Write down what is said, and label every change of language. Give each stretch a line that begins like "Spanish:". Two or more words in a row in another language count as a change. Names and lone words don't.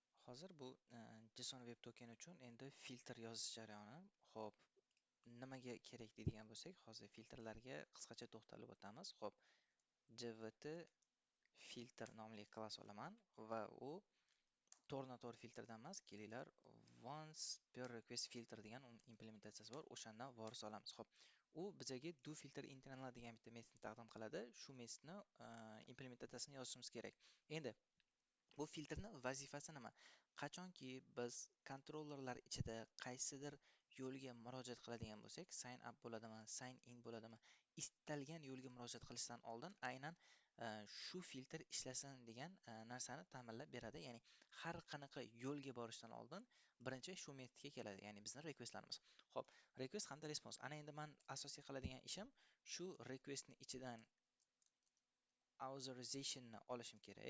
Uzbek: Hozir bu JSON Web Token uchun endi filtr yozish jarayoni. Xo'p, nimaga kerak deydigan bo'lsak, hozir filtrlarga qisqacha to'xtalib o'tamiz. Xo'p, JWT filter nomli klass olaman va u to'g'ridan-to'g'ri filtrdan emas, kelinglar
English: once per request filter
Uzbek: degan implementatsiyasi bor, o'shandan voris olamiz. Xo'p, u bizga
English: do filter internal
Uzbek: degan bitta metodni taqdim qiladi. Shu metodni implementatsiyasini yozishimiz kerak. Endi bu filtrni vazifasi nima? Qachonki biz kontrollerlar ichida qaysidir yo'lga murojaat qiladigan bo'lsak,
English: sign up
Uzbek: bo'ladimi,
English: sign in
Uzbek: bo'ladimi, istalgan yo'lga murojaat qilishdan oldin aynan shu filtr ishlasin degan narsani ta'minlab beradi. Ya'ni har qanaqa yo'lga borishdan oldin birinchi shu metodga keladi, ya'ni bizning requestlarimiz. Xo'p, request hamda response. Ana endi men asosiy qiladigan ishim shu requestni ichidan authorizationni olishim kerak.